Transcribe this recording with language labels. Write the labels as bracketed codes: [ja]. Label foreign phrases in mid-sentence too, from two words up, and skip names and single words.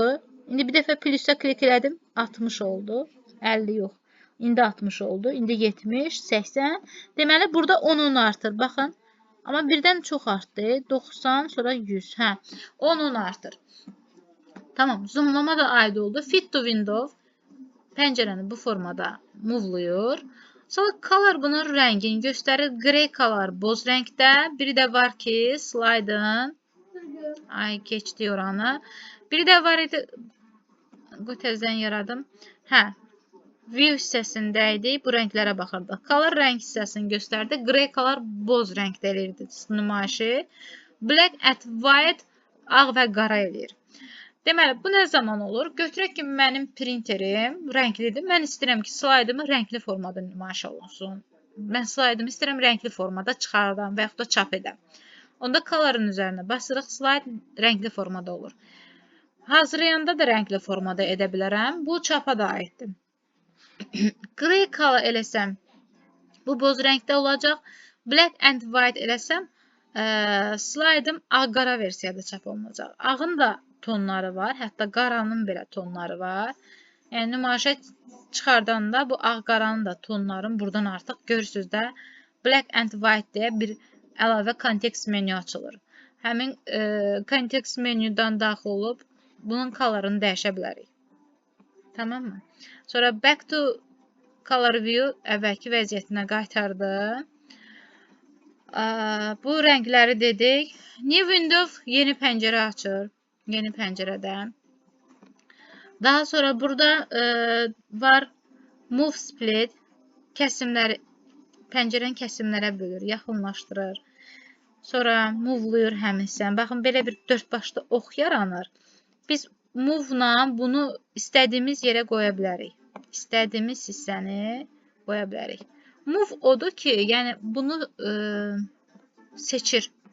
[az] İndi bir dəfə plus'a klik elədim. 60 oldu. 50 yox. İndi 60 oldu. İndi 70, 80. Deməli, burada 10-10 artır. Baxın. Amma birdən çox artdı. 90, sonra 100. Hə, 10-10 artır. Tamam. Zoomlama da aid oldu. [en] Fit to window. [az] Pəncərəni bu formada move'luyur. Sonra color bunun rəngini göstərir. [en] Grey color [az] boz rəngdə. Biri də var ki, slaydın. Ay, keçdi oranı. Biri də var idi. Təzədən yaradım. Hə, view hissəsində idi. Bu rənglərə baxırdıq. Color rəng hissəsini göstərdi. [en] Grey color [az] boz rəngdə eləyirdi nümayişi. [en] Black and white [az] ağ və qara eləyir. Deməli, bu nə zaman olur? Götürək ki, mənim printerim rənglidir. Mən istəyirəm ki, slaydımı rəngli formada nümayiş olunsun. Mən slaydımı istəyirəm rəngli formada çıxardam və yaxud da çap edəm. Onda color'ın üzərinə basırıq, slayd rəngli formada olur. Hazırlayanda da rəngli formada edə bilərəm. Bu çapa da aiddir. [en] Grey color [az] eləsəm, bu boz rəngdə olacaq. [en] Black and white [az] eləsəm, slaydım ağ-qara versiyada çap olunacaq. Ağın da tonları var, hətta qaranın belə tonları var. Yəni, nümayişə çıxardanda bu ağ-qaranın da tonların buradan artıq görürsünüz də [en] Black and White [az] deyə bir əlavə kontekst menü açılır. Həmin kontekst menüdən daxil olub bunun color'ını dəyişə bilərik. Tamam mı? Sonra [en] back to color view [az] əvvəlki vəziyyətinə qaytardı. Bu rəngləri dedik. [en] New window [az] yeni pəncərə açır. Yeni pəncərədə. Daha sonra burada var [en] move split. [az] Kəsimləri, pəncərəni kəsimlərə bölür, yaxınlaşdırır. Sonra move-luyur həminsən. Baxın, belə bir dörd başlı ox yaranır. Biz move-la bunu istədiyimiz yerə qoya bilərik. İstədiyimiz hissəni qoya bilərik. Move odur ki, yəni bunu seçir.